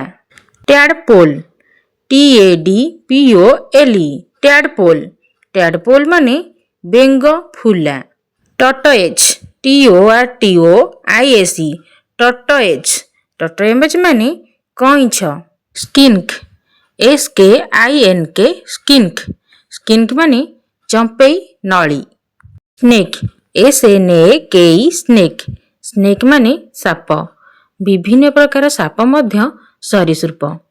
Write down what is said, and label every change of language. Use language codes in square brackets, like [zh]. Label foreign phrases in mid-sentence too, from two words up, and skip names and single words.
[en] tadpole tadpole [as] মানে বেং ফুলা। [en] tortoise tortoise [as] মানে কইঞ্ছ। [en] skink skink [as] মানে চম্পাই নলী। [en] snake snake [as] মানে সাপ। বিভিন্ন প্ৰকাৰ সাপ মধ্য সৰীসৃপ।